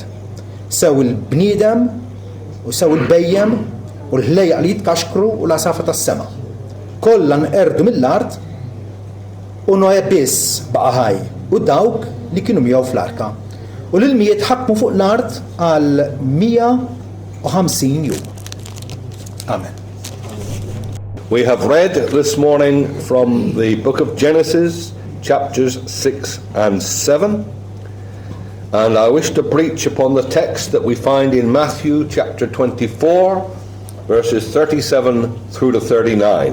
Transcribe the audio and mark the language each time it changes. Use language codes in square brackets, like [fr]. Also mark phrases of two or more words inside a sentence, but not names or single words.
[mt] Sew il-bniedem u sew il-bejjem u l-ħlejaq li jitkaxkru u l-asafa tas-sema. Kollha nqerdu mill-art u Noe biss baqa' ħaj u dawk li kienu miegħu fl-arka. U l-ilmijiet ħakmu fuq l-art għal 150 jum. Amen. [en] We have read this morning from the book of Genesis, chapters 6 and 7. And I wish to preach upon the text that we find in Matthew chapter 24, verses 37 through to 39.